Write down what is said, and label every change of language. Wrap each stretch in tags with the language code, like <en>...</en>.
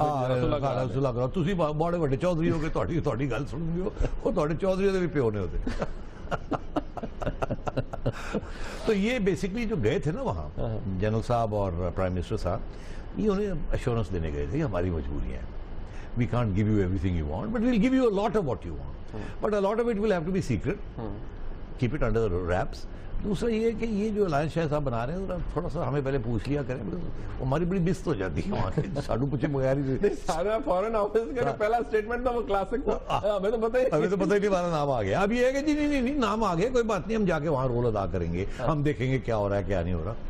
<pa>میں کرو، تسی بڑے بڑے چودھری ہو گئے، تھوڑی گل سن گے وہ تھوڑے چودھری دے بھی پیو نے ہوتے.</pa> <ur>تو یہ بیسکلی جو گئے تھے نا وہاں جنرل صاحب اور پرائم منسٹر صاحب، یہ انہیں ایشورنس دینے گئے تھے ہماری مجبوریاں ہیں.</ur> <en>We can't give you everything you want, but we'll give you a lot of what you want. But a lot of it will have to be secret. Keep it under the wraps.</en> <ur>دوسرا یہ کہ یہ جو alliance شاہ صاحب بنا رہے ہیں تھوڑا سا ہمیں پہلے پوچھ لیا کریں، ہماری بڑی بست ہو جاتی ہے وہاں کی ساڑھو پوچھے بغیر ہی. سارا فورن آفس کا پہلا سٹیٹمنٹ تھا وہ کلاسک تھا، ہمیں تو پتہ ہی نہیں ہمارا نام آ گیا. اب یہ ہے کہ جی نہیں نام آ گیا، کوئی بات نہیں، ہم جا کے وہاں رول ادا کریں گے، ہم دیکھیں گے کیا ہو رہا ہے کیا نہیں ہو رہا.</ur>